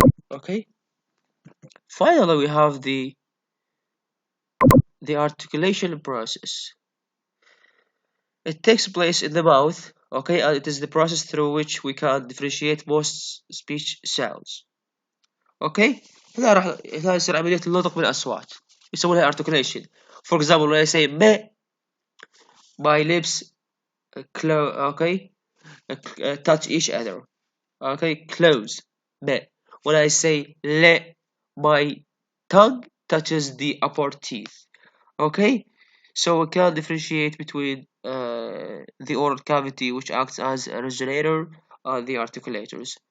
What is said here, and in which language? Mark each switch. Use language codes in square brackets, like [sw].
[en] Okay, finally we have the articulation process. It takes place in the mouth. Okay, and it is the process through which we can differentiate most speech sounds. [ar] اوكي هنا يصير عملية النطق بالأصوات يسمونها articulation. [en] For example, when I say me, my lips okay touch each other. Okay, close me. When I say le, my tongue touches the upper teeth. Okay, so we can differentiate between the oral cavity, which acts as a resonator, and the articulators.